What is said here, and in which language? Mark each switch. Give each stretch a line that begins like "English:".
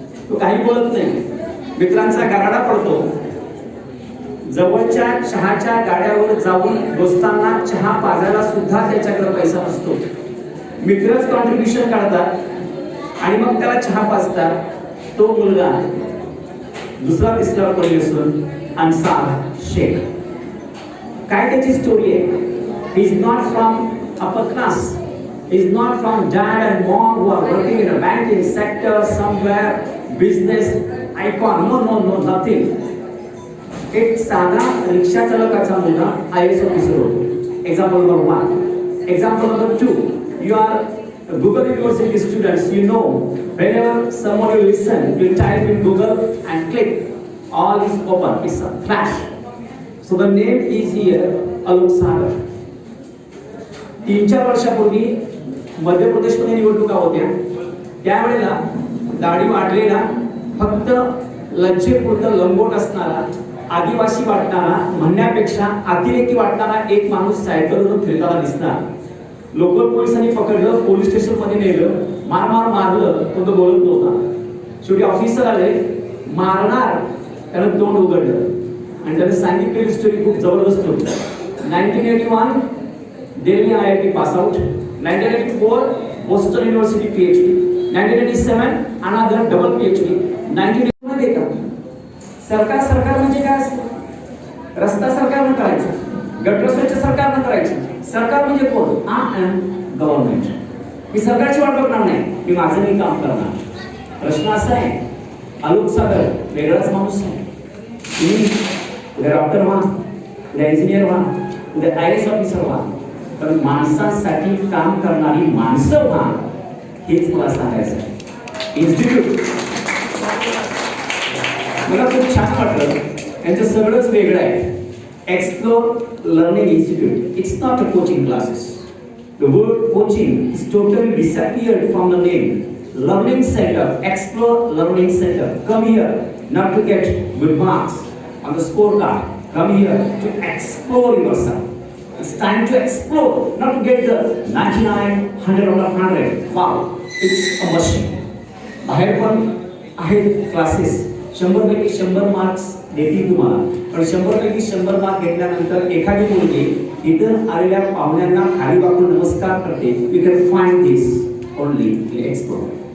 Marathi: तो काही बोलत नाही, मित्रांचा गराडा पडतो. जवळच्या चहाच्या गाड्यावर जाऊन दोस्तांना चहा पाजायला सुद्धा त्याच्याकडे पैसा नसतो. मित्रच कॉन्ट्रीब्युशन काढतात आणि मग त्याला चहा पाजतात. तो मुलगा दुसरा तिसरा पडली असून अन्सार शेख. काय त्याची स्टोरी आहे?
English: He is not from upper class. He is not from dad and mom who are working in a banking sector somewhere, business icon. No, nothing.
Marathi: एक साधा रिक्षा चालकाचा मुलगा IAS ऑफिसर होतो.
English: Example number 1. Example number 2. You are Google University students. You know, whenever someone you listen, you type in Google and click. All is open. It's a flash. So the name is here Alok Sagar.
Marathi: 3-4 वर्षापूर्वी मध्य प्रदेशमध्ये निवडणुका होत्या. त्यावेळेला दाढी वाढलेला, फक्त लज्जेपुरतं लंगोट असणारा, आदिवासी वाटणारा, म्हणण्यापेक्षा अतिरेकी वाटणारा एक माणूस सायकलवरून फिरताना दिसला. लोकल पोलिसांनी पकडलं, पोलीस स्टेशन मध्ये नेलं, मारलं, पण तो बोलत नव्हता. शेवटी ऑफिसर आले, मारणार, त्यानं तोंड उघडलं आणि त्याने सांगितलेली स्टोरी खूप जबरदस्त होती.
English: 1981 Delhi IIT pass out, 1984 Boston University PhD, 1987 another double PhD, 1980
Marathi: मध्ये का सरकार म्हणजे काय असतं? रस्ता सरकारनं करायचं, गटर स्वच्छ सरकारनं करायचं. सरकार म्हणजे कोण?
English: I am government.
Marathi: मी सरकारची वाट बघणार नाही, मी माझं मी काम करणार. प्रश्न असा आहे, आलोक सागर वेगळाच माणूस आहे. तुम्ही उद्या डॉक्टर व्हा, उद्या इंजिनियर व्हा, उद्या IAS ऑफिसर व्हा, पण माणसांसाठी काम करणारी माणसं व्हा, हेच मला सांगायचं आहे. इन्स्टिट्यूट मला खूप छान वाटलं, यांचं सगळंच वेगळं आहे.
English: Explore learning institute. It's not a coaching classes. The word coaching is totally disappeared from the name. Learning center, explore learning center. Come here not to get good marks on the scorecard. Come here to explore yourself. It's time to explore, not to get the 99, 100 out of 100. Wow, it's a machine.
Marathi: बाहेर पण आहेत classes, 100 पैकी 100 marks देतील तुम्हाला. पण 100 पैकी 100 mark घेतल्यानंतर एखादी मुलगी इतर आलेल्या पाहुण्यांना खाली वाकून नमस्कार करते.
English: You can find this only in explore.